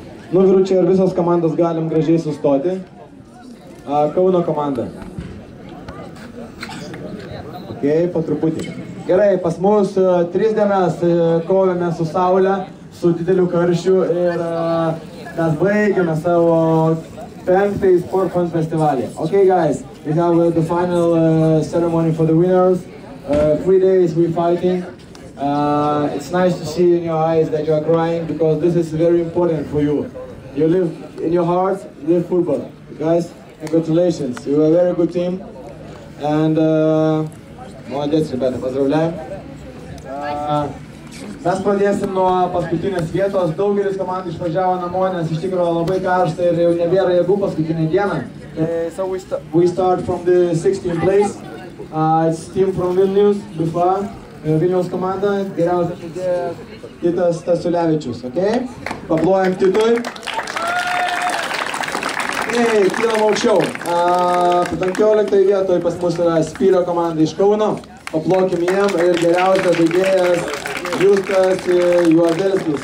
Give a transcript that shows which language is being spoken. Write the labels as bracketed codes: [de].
[lt] Nu, vyručiai, ir visos komandos galim gražiai sustoti. Kauno komanda. Ok, po truputį. Gerai, pas mus 3 dienas kovėme su saule, su dideliu karščiu ir mes baigėme savo 5th Sport Fun festivalį. [en] Ok, guys, we have the final ceremony for the winners. 3 days we're fighting. It's nice to see in your eyes that you are crying because this is very important for you. You live in your hearts, live football. Guys, congratulations. You are a very good team. [ru] And молодец, ребята, поздравляем. [lt] Mes pradėsim nuo paskutinės vietos. Daugelis komandų išvažiavo namo, nes iš tikrųjų labai karšta ir jau nebėra jėgų paskutinę dieną. [en] So we start from the 16th place. It's team from Vilnius, BFA. [lt] Vilniaus komanda, geriausias žaidėjas Titas Stasiulevičius, ok? Paplojam Titui. Kylam aukščiau. 15 vietoj pas mus yra Spyrio komanda iš Kauno. Paplokim jiem ir geriausias žaidėjas Justas Juozelskis.